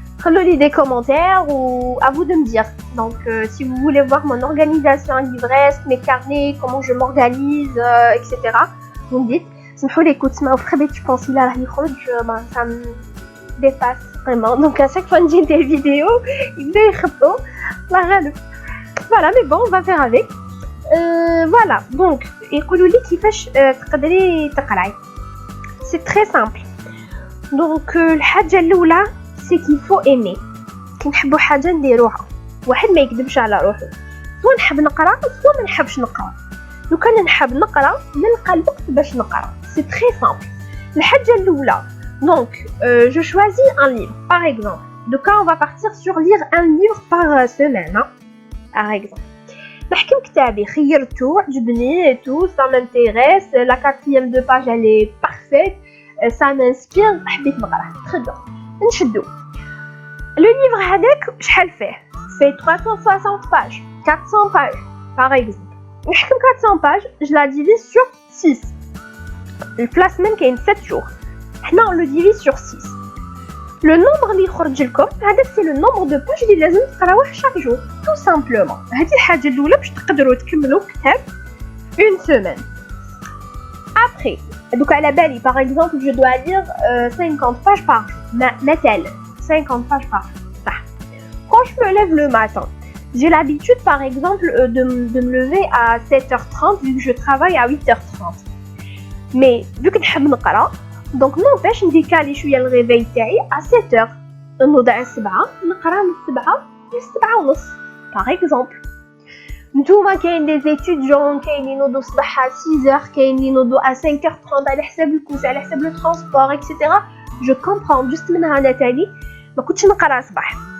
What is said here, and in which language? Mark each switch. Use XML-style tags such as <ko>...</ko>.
<fr>Laissez des commentaires ou à vous de me dire. Donc, si vous voulez voir mon organisation livresque, mes carnets, comment je m'organise, etc., vous me dites.</fr> <ar>سمحوا لي</ar> <fr>écoute</fr> <ar>ما وفربيت</ar> <fr>je pense là</fr> <ar>راح يخرج,</ar> <fr>ça me dépasse vraiment. Donc à chaque fois que j'ai des vidéos, il est</fr> <ar>يخبطوا الله غالب.</ar> <fr>Voilà, mais bon, on va faire avec. Voilà, donc</fr> <ar>يقولوا لي كيفاش تقدري تقراي.</ar> <fr>C'est très simple. Donc</fr> <ar>الحاجة الأولى</ar> <fr>c'est qu'il faut aimer.</fr> <ar>كي نحبوا حاجة نديروها. واحد ما يكذبش على روحه. سواء نحب نقرا سواء ما نحبش نقرا. لو كان نحب نقرا نلقى الوقت باش نقرا.</ar> <fr>C'est très simple.</fr> <ar>الحاجة الأولى.</ar> <fr>Donc je choisis un livre par exemple. Donc on va partir sur lire un livre par semaine, hein, par exemple.</fr> <ar>نحكي كتابي خيرته عجبني</ar> <fr>et tout, ça m'intéresse, la 4e de page elle est parfaite, ça m'inspire,</fr> <ar>حبيت نقرا.</ar> <fr>Très bien. نشدو. Le livre</fr> <ar>هذاك شحال فيه؟</ar> <fr>fais 360 pages, 400 pages, par exemple. 400 pages, je la divise sur 6. La semaine qui a 7 jours. Maintenant, on le divise sur 6. Le nombre</fr> <ar>اللي يخرج لكم هذا</ar> <fr>c'est le nombre de pages</fr> <ar>اللي لازم تقراوه</ar> <fr>chaque jour, tout simplement.</fr> <ar>هذه الحاجة الأولى باش تقدروا تكملوا كتاب</ar> <fr>une semaine. Après, donc à la belle, par exemple, je dois lire 50 pages par jour. مثلا 50 pages par jour. Quand je me lève le matin, j'ai l'habitude, par exemple, de me lever à 7h30 vu que je travaille à 8h30. Mais vu que</fr> <ar>نحب نقرا,</ar> <fr>donc n'empêche</fr> <ar>نديكالي شويه الريفاي تاعي</ar> <fr>à 7h.</fr> <ar>نوض على 7 نقرا من 7 ل 7:30 par exemple. نتوما كاين دي étudiants كاين اللي ينوضوا الصباح à 6h, كاين اللي ينوضوا à 5h30 على حساب الكوس, على حساب لو ترونسبور etc.</ar> <fr>Je comprends, juste</fr> <ar>منها انا تاني ما كنتش نقرا الصباح.</ar>